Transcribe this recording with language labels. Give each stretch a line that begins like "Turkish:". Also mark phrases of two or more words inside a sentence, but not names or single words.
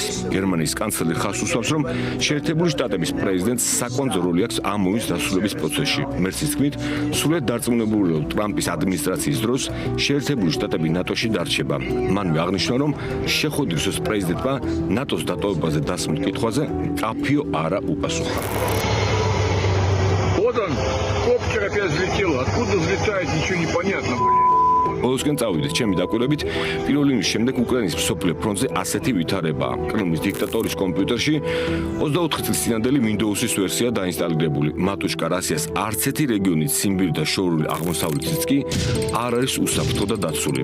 Georgian: გერმანიის კანცლერი ხაზს უსვამს, რომ შეერთებული შტატების პრეზიდენტს საკვანძო როლი აქვს ამ ომის დასრულების პროცესში. მერცის თქმით, სრულიად დარწმუნებული რომ ტრამპის ადმინისტრაციის დროს შეერთებული შტატები ნატოში დარჩება. მანვე აღნიშნა, რომ შეხვედრის პრეზიდენტმა ნატოს დატოვებაზე დასმულ კითხვაზე კაფიო არა უპასუხა.
Russian: Вот он, коптер опять взлетел. Откуда взлетает, ничего не понятно, блядь.
Georgian: ბოლოსკენ წავიდეთ, ჩემი დაკვირვებით, პირველი იმის შემდეგ უკრაინის მსოფლიო ფრონტზე ასეთი ვითარებაა. კრემლის დიქტატორის კომპიუტერში 24 წლის წინანდელი Windows-ის ვერსია დაინსტალირებული. მატუშკა რასიას არც ერთი რეგიონით სიმბირი და შორეული აღმოსავლეთიც კი არ არის უსაფრთხო და დაცული.